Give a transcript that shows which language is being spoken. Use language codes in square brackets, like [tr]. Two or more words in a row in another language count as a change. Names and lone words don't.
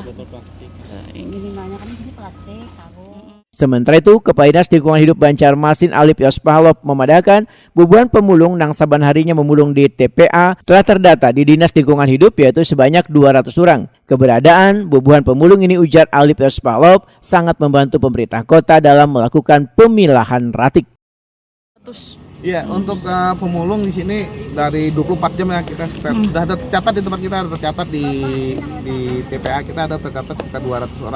[id] Minimalnya kan di sini plastik, karung. [bjn] Sementara itu, Kepala Dinas Lingkungan Hidup Banjarmasin Alip Yospahlop memadahkan bubuhan pemulung nang saban harinya memulung di TPA telah terdata di Dinas Lingkungan Hidup yaitu sebanyak 200 orang. Keberadaan bubuhan pemulung ini, ujar Alip Yospahlop, sangat membantu pemerintah kota dalam melakukan pemilahan ratik. [id] Iya, untuk pemulung di sini dari 24 jam ya kita sudah ada tercatat di tempat kita, ada tercatat di TPA kita ada tercatat sekitar 200 orang.